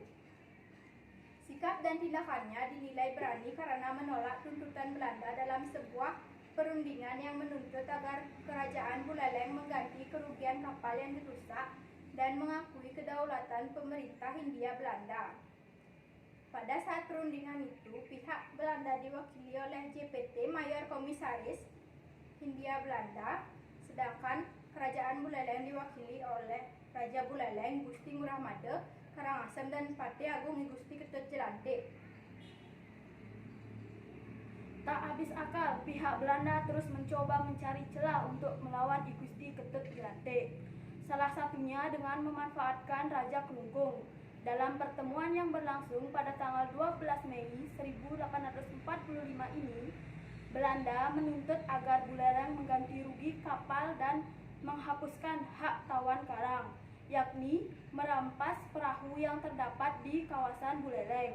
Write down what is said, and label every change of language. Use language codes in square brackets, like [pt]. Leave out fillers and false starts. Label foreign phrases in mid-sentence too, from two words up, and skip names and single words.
[id] Sikap dan tindakannya dinilai berani karena menolak tuntutan Belanda dalam sebuah perundingan yang menuntut agar Kerajaan Buleleng mengganti kerugian kapal yang dirusak dan mengakui kedaulatan pemerintah Hindia Belanda. Pada saat perundingan itu, pihak Belanda diwakili oleh JPT Mayor Komisaris Hindia Belanda, sedangkan Kerajaan Buleleng diwakili oleh Raja Buleleng Gusti Ngurah Made Karangasem dan Patih Agung I Gusti Ketut Jelanthe. Tak habis akal, pihak Belanda terus mencoba mencari celah untuk melawan I Gusti Ketut Jelanthe. Salah satunya dengan memanfaatkan Raja Kelungkung. Dalam pertemuan yang berlangsung pada tanggal 12 Mei 1845 ini, Belanda menuntut agar Buleleng mengganti rugi kapal dan menghapuskan hak tawan karang, yakni merampas perahu yang terdapat di kawasan Buleleng.